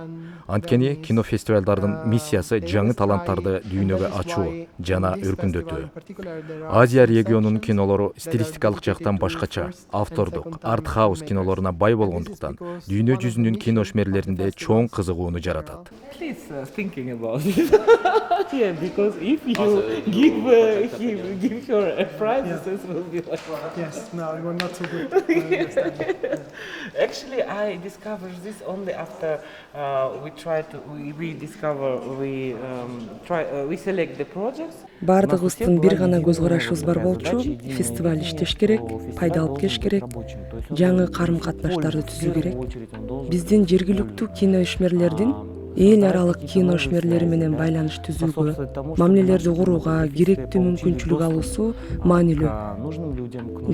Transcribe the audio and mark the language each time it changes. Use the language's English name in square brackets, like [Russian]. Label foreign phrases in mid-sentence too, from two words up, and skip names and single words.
[Kyrgyz] Анткени кинофестивалдардын миссиясы жаңы таланттарды дүйнөгө ачуу жана өркүндөтүү. Азия регионунун кинолору стилистикалык жактан башкача, автордук, арт-хаус кинолоруна бай болгондуктан дүйнө жүзүнүн кино ишмерлеринде чоң кызыгууну жаратат. [English] Actually, I discovered this only after we select the projects. [Kyrgyz] Бардыгыбыздын бир гана көз карашыбыз бар болчу. Фестиваль иштеш керек, пайда алып келиш керек, жаңы карым катнаштарды түзүү керек. Биздин жергиликтүү кино ишмерлердин эл аралык кино ишмерлери менен байланыш түзүүгө, мамилелерди курууга керектүү мүмкүнчүлүк алуусу маанилүү.